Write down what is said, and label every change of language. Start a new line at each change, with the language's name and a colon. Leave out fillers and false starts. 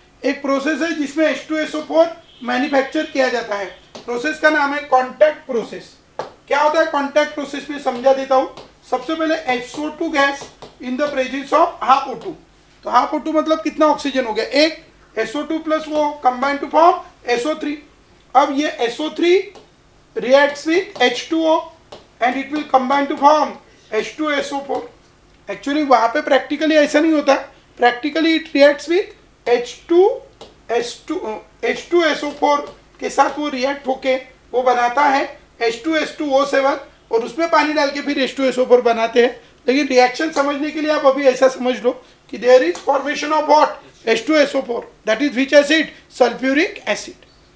Hindi: एक प्रोसेस है जिसमें H2SO4 मैन्युफैक्चर किया जाता है। प्रोसेस का नाम है कॉन्टैक्ट प्रोसेस। क्या होता है कॉन्टैक्ट प्रोसेस में, समझा देता हूँ। सबसे पहले SO2 gas
English: in the presence of
Hindi: half O2। तो हाफ O2 मतलब कितना ऑक्सीजन हो गया, एक SO2 प्लस
English: वो combine to form SO3। अब ये SO3 reacts with H2O and it will combine to form H2SO4।
Hindi: Actually वहाँ पे प्रैक्टिकली ऐसा नहीं होता, practically
English: it reacts with H2SO4
Hindi: के साथ वो रिएक्ट होके वो बनाता है H2S2O7 और उसमें पानी डाल के फिर H2SO4 बनाते हैं। लेकिन रिएक्शन समझने के लिए आप अभी ऐसा समझ लो कि
English: there is formation of what,
Hindi: H2SO4, that is which acid, sulphuric acid.